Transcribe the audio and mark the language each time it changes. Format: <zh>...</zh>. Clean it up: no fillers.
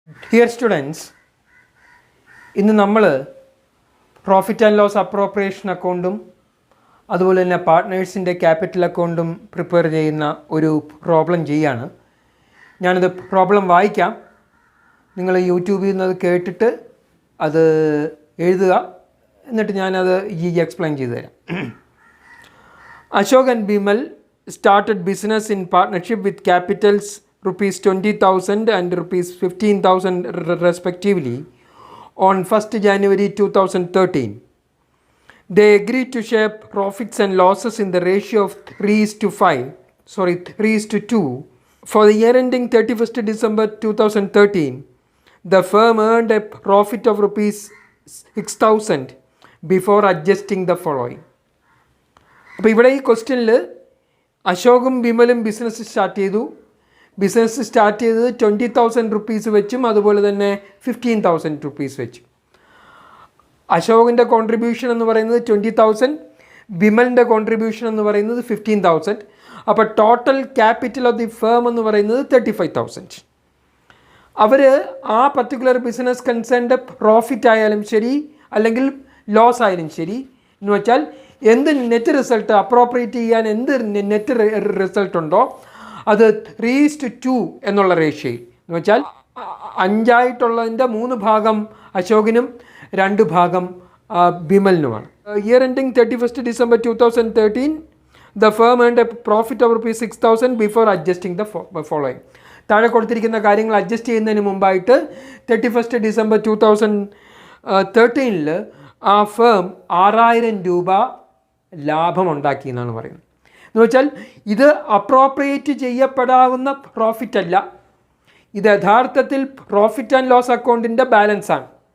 <en>Dear students,</en> <ml>ഇന്ന് നമ്മൾ profit and loss appropriation അക്കൗണ്ടും അതുപോലെ തന്നെ പാർട്ട്നേഴ്സിൻ്റെ ക്യാപിറ്റൽ അക്കൗണ്ടും പ്രിപ്പയർ ചെയ്യുന്ന ഒരു പ്രോബ്ലം ചെയ്യാണ്. ഞാനത് പ്രോബ്ലം വായിക്കാം, നിങ്ങൾ യൂട്യൂബിൽ നിന്നത് കേട്ടിട്ട് അത് എഴുതുക, എന്നിട്ട് ഞാനത് എക്സ്പ്ലെയിൻ ചെയ്തു തരാം.</ml> <en>Ashok and Bimal started business in partnership with capitals rupees 20,000 and rupees 15,000 respectively on 1st January 2013. They agreed to share profits and losses in the ratio of 3:2. For the year ending 31st December 2013, the firm earned a profit of rupees 6,000 before adjusting the following.</en> <ml>അപ്പോൾ ഇവിടെ ഈ ക്വസ്റ്റ്യനിൽ അശോകും ബിമലും business start ചെയ്തു. Business start ചെയ്തത് 20,000 rupees വെച്ചും അതുപോലെ തന്നെ 15,000 rupees വെച്ചും. അശോകിൻ്റെ കോൺട്രിബ്യൂഷൻ എന്ന് പറയുന്നത് 20,000, ബിമലിൻ്റെ കോൺട്രിബ്യൂഷൻ എന്ന് പറയുന്നത് 15,000. അപ്പോൾ total capital of the firm എന്ന് പറയുന്നത് 35,000. അവർ ആ പർട്ടിക്കുലർ ബിസിനസ് കൺസേൺഡ് പ്രോഫിറ്റ് ആയാലും ശരി അല്ലെങ്കിൽ ലോസ് ആയാലും ശരി എന്ന് വെച്ചാൽ എന്ത് നെറ്റ് റിസൾട്ട് അപ്രോപ്രിയേറ്റ് ചെയ്യാൻ എന്ത് നെറ്റ് റിസൾട്ട് ഉണ്ടോ അത് 3:2 എന്നുള്ള റേഷ്യോയിൽ എന്ന് വെച്ചാൽ 5 3 ഭാഗം അശോകിനും 2 ഭാഗം ബിമലിനുമാണ്.</ml> <en>Year ending 31st December 2013, the firm earned a profit of rupees 6,000 before adjusting the following.</en> <ml>താഴെ കൊടുത്തിരിക്കുന്ന കാര്യങ്ങൾ അഡ്ജസ്റ്റ് ചെയ്യുന്നതിന് മുമ്പായിട്ട് 31st December 2013 ആ ഫേം 6,000 രൂപ ലാഭമുണ്ടാക്കി എന്നാണ് പറയുന്നത്. എന്ന് വെച്ചാൽ ഇത് അപ്രോപ്രിയേറ്റ് ചെയ്യപ്പെടാവുന്ന പ്രോഫിറ്റ് അല്ല, ഇത് യഥാർത്ഥത്തിൽ പ്രോഫിറ്റ് ആൻഡ് ലോസ് അക്കൗണ്ടിൻ്റെ ബാലൻസാണ്.</ml>